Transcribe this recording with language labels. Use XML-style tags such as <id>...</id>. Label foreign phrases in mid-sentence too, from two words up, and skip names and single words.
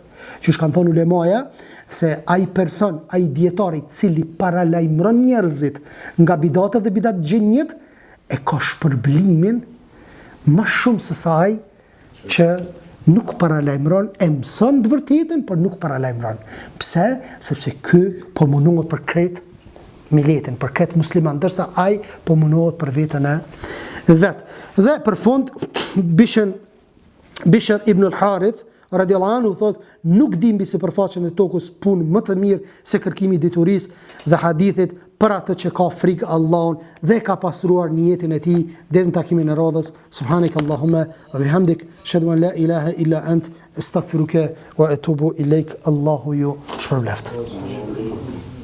<sq>Që kanë thonë ulemaja, se ai person, ai dietari cili paralajmëron njerëzit nga bidatet dhe bidat gjinjit, e ka shpërblimin më shumë se sa ai që nuk paralajmëron, e mëson të vërtetën, por nuk paralajmëron. Pse? Sepse ky po munohet për krejt miletin, për krejt musliman, ndërsa ai po munohet për veten e vet. Dhe për fund, Bishr ibn al-Harith</sq> <ar>رضي الله عنه</ar> <sq>thot, nuk dim mbi sipërfaqen e tokës punë më të mirë se kërkimi i diturisë dhe hadithit për atë që ka frikë Allahun dhe ka pastruar niyetin e tij deri në takimin e radhës.</sq> <ar>سبحانك اللهم وبحمدك، أشهد أن لا إله إلا أنت، أستغفرك وأتوب إليك.</ar> <sq>Allahu ju shpërbleft.</sq>